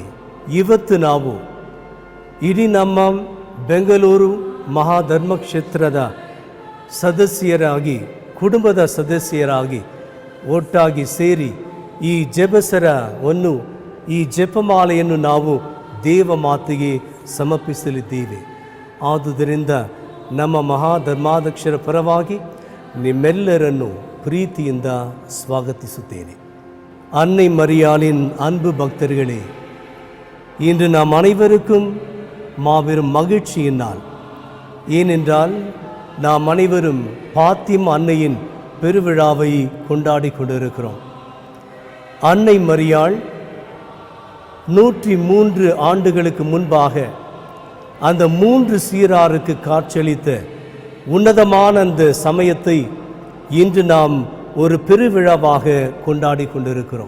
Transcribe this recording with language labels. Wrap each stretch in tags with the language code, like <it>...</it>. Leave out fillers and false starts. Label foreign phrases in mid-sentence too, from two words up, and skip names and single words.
<kn>ಇವತ್ತು ನಾವು ಇಡೀ ನಮ್ಮ ಬೆಂಗಳೂರು ಮಹಾಧರ್ಮಕ್ಷೇತ್ರದ ಸದಸ್ಯರಾಗಿ, ಕುಟುಂಬದ ಸದಸ್ಯರಾಗಿ ಒಟ್ಟಾಗಿ ಸೇರಿ ಈ ಜಪಸರವನ್ನು, ಈ ಜಪಮಾಲೆಯನ್ನು ನಾವು ದೇವ ಮಾತೆಗೆ ಸಮರ್ಪಿಸಲಿದ್ದೇವೆ. ಆದುದರಿಂದ ನಮ್ಮ ಮಹಾಧರ್ಮಾಧ್ಯಕ್ಷರ ಪರವಾಗಿ ನಿಮ್ಮೆಲ್ಲರನ್ನು ಪ್ರೀತಿಯಿಂದ ಸ್ವಾಗತಿಸುತ್ತೇನೆ.</kn> <ta>அன்னை மரியாளின் அன்பு பக்தர்களே, இன்று நாம் அனைவருக்கும் மாபெரும் மகிழ்ச்சியின் நாள். ஏனென்றால் நாம் அனைவரும் பாத்திமா அன்னையின் பெருவிழாவை கொண்டாடி கொண்டிருக்கிறோம். அன்னை மரியாள் 103 ஆண்டுகளுக்கு முன்பாக அந்த 3 சீராருக்கு காட்சியளித்த உன்னதமான அந்த சமயத்தை இன்று நாம் ஒரு பெருவிழாவாக கொண்டாடி கொண்டிருக்கிறோம்.</ta>